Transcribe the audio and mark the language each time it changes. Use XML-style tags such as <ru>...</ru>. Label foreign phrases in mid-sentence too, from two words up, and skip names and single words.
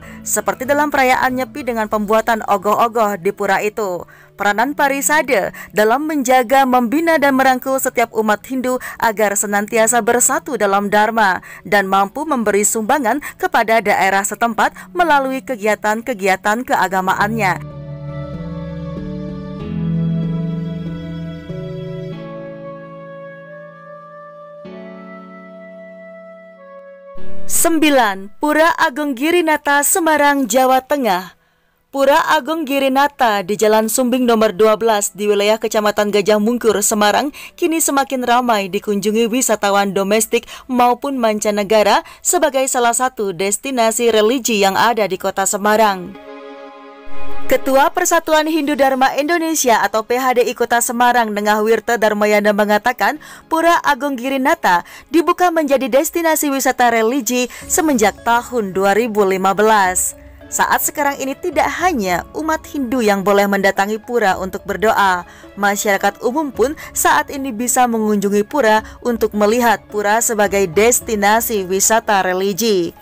<id>Seperti dalam perayaan Nyepi dengan pembuatan ogoh-ogoh di pura itu. Peranan Parisade dalam menjaga, membina dan merangkul setiap umat Hindu agar senantiasa bersatu dalam Dharma dan mampu memberi sumbangan kepada daerah setempat melalui kegiatan-kegiatan keagamaannya. Sembilan. Pura Agung Girinata, Semarang, Jawa Tengah. Pura Agung Girinata di Jalan Sumbing nomor 12 di wilayah Kecamatan Gajah Mungkur, Semarang kini semakin ramai dikunjungi wisatawan domestik maupun mancanegara sebagai salah satu destinasi religi yang ada di kota Semarang. Ketua Persatuan Hindu Dharma Indonesia atau PHDI Kota Semarang, Nengah Wirta Darmayana mengatakan Pura Agung Girinata dibuka menjadi destinasi wisata religi semenjak tahun 2015. Saat sekarang ini tidak hanya umat Hindu yang boleh mendatangi pura untuk berdoa, masyarakat umum pun saat ini bisa mengunjungi pura untuk melihat pura sebagai destinasi wisata religi.</id>